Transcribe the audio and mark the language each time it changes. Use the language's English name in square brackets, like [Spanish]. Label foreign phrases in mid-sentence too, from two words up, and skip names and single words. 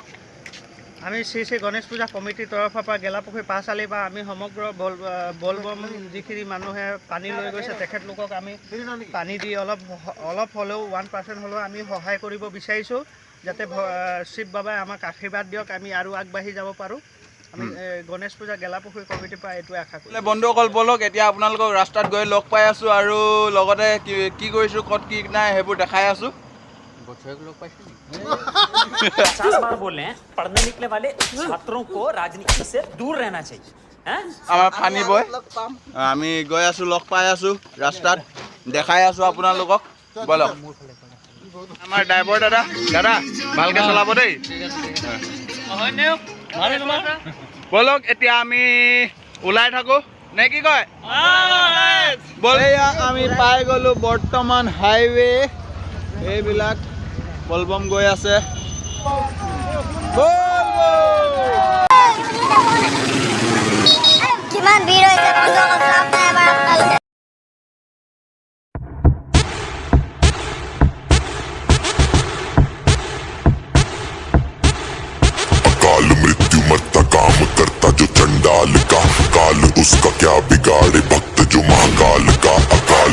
[Assamese] আমি শ্ৰী গণেশ পূজা কমিটিৰ তৰফৰ পৰা গেলাপুখুৰী পাঁচআলি বা আমি সমগ্ৰ বলবম যিখিনি মানুহে পানী লৈ গৈছে তেখেতলোকক আমি পানী দি অলপ হ'লেও 1% হ'লেও আমি সহায় কৰিব বিচাৰিছোঁ, যাতে শিৱ বাবাই আমাক আশীৰ্বাদ দিয়ক, আমি আৰু আগবাঢ়ি যাব পাৰোঁ। আমি গণেশ পূজা গেলাপুখুৰী কমিটিৰ পৰা এইটোৱে আশা কৰোঁ। বন্ধুসকল ব'লক এতিয়া আপোনালোকক ৰাস্তাত গৈ লগ পাই আছোঁ, আৰু লগতে কি কৰিছোঁ ক'ত কি নাই সেইবোৰ দেখাই আছোঁ। [Hindi] 50 बार बोल रहे हैं पढ़ने निकले वाले छात्रों को राजनीति से दूर रहना चाहिए। [Assamese] আমাৰ ফানি বয় আমি গৈ আছোঁ, লগ পাই আছোঁ ৰাস্তাত, দেখাই আছোঁ আপোনালোকক। ব'লক আমাৰ ড্ৰাইভাৰ দাদা ভালকৈ চলাব দেই। ব'লক এতিয়া আমি ওলাই থাকোঁ নে কি কয়? এয়া আমি পাই গ'লোঁ বৰ্তমান হাইৱে। এইবিলাক বলবম গৈ আছে। কিমান ভিৰ হৈছে বন্ধুসকল, চাওক না এবাৰ আপোনালোকে। [Hindi] अकाल मृत्यु मरता काम करता जो चंडाल का, काल उसका क्या बिगाड़े भक्त जो महाकाल का।